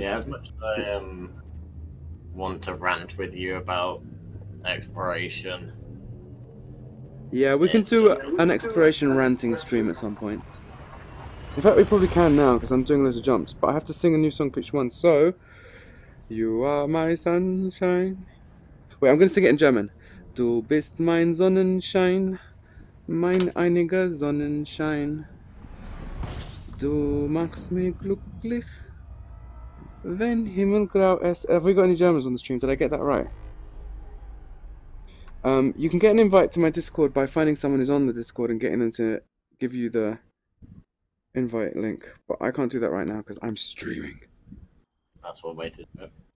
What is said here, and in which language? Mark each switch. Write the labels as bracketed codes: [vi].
[en] Yeah, as much as I want to rant with you about exploration. Yeah, we can do an exploration ranting stream at some point. In fact, we probably can now because I'm doing loads of jumps. But I have to sing a new song for each one. So, you are my sunshine. Wait, I'm going to sing it in German. [de] Du bist mein Sonnenschein, mein einiger Sonnenschein. Du machst mich glücklich, wenn Himmelgrau ist. [en] Have we got any Germans on the stream? Did I get that right? You can get an invite to my Discord by finding someone who's on the Discord and getting them to give you the invite link, but I can't do that right now because I'm streaming. That's one way to do it.